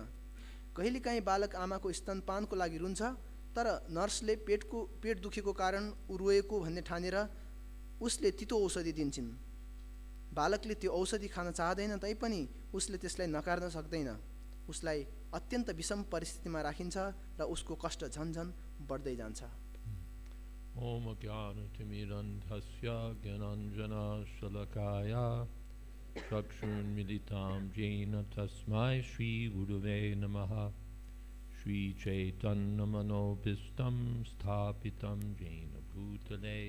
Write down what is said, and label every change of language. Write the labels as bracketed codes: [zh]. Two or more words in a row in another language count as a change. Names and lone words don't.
[ne] कहिलेकाहीँ बालक आमाको स्तनपानको लागि रुन्छ, तर नर्सले पेट दुखेको कारण ऊ रोएको भन्ने ठानेर उसले तितो औषधि दिन्छन्। बालकले त्यो औषधि खान चाहदैन तैपनि उसले त्यसलाई नकार्न सक्दैन। उसलाई अत्यन्त विषम परिस्थितिमा राखिन्छ र उसको कष्ट झन्झन बढ्दै जान्छ। [sa] ॐ अज्ञानतिमिदान्धस्य ज्ञानाञ्जन शलाकया चक्षुर्मिलितं येन तस्मै श्री गुरवे नमः. श्री चैतन्य मनोभीष्टं स्थापितं येन भूतले